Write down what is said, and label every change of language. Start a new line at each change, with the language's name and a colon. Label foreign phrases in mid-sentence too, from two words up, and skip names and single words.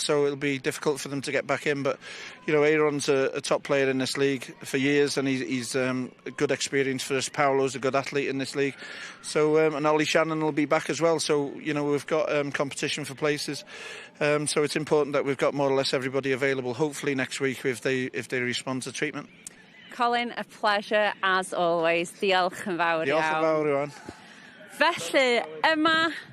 English: So it'll be difficult for them to get back in. But Aaron's a top player in this league for years, and he's a good experience for us. Paolo's a good athlete in this league. So and Ollie Shannon will be back as well. So we've got competition for places. So it's important that we've got more or less everybody available. Hopefully next week if they respond to treatment. Colin, a pleasure as always.
Welsh: Diolch yn fawr iawn. Diolch yn fawr iawn. Felly, yma